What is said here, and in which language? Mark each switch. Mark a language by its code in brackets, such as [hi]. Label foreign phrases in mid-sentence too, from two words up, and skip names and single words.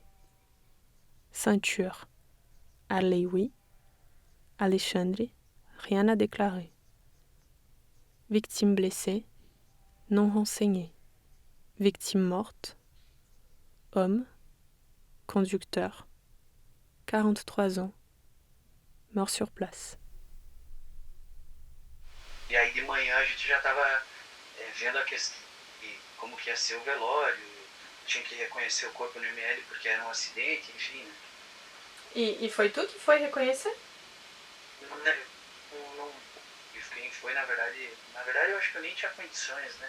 [fr] Ceinture, Adley oui, Alexandre rien à déclarer. Victime blessée, non renseignée. Victime morte, homme, conducteur, 43 ans, mort sur place. [pt] E aí de manhã a gente já estava vendo a questão de como que ia ser o velório, tinha que reconhecer o corpo no ML porque era um acidente, enfim, né? E foi tu que foi reconhecer? E quem foi, na verdade eu acho que eu nem tinha condições, né?